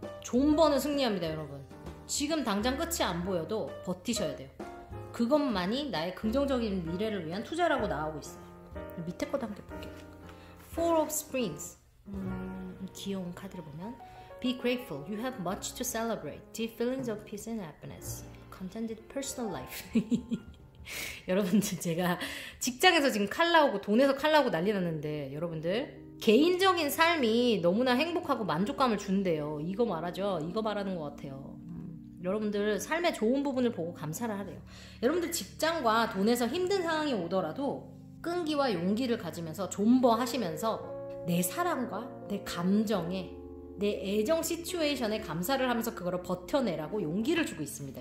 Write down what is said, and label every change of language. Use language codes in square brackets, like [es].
[ko] 존버는 승리합니다, 여러분. 지금 당장 끝이 안 보여도 버티셔야 돼요. 그것만이 나의 긍정적인 미래를 위한 투자라고 나오고 있어요. 밑에 것도 함께 볼게요. Four of Springs. 귀여운 카드를 보면 [en] Be grateful. You have much to celebrate. Deep feelings of peace and happiness. Contented personal life. [ko] 여러분들 제가 직장에서 지금 칼 나오고 돈에서 칼 나오고 난리 났는데 여러분들 개인적인 삶이 너무나 행복하고 만족감을 준대요. 이거 말하죠. 이거 말하는 것 같아요. 여러분들 삶의 좋은 부분을 보고 감사를 하래요. 여러분들 직장과 돈에서 힘든 상황이 오더라도 끈기와 용기를 가지면서 존버하시면서 내 사랑과 내 감정에 내 애정 시츄에이션에 감사를 하면서 그거를 버텨내라고 용기를 주고 있습니다.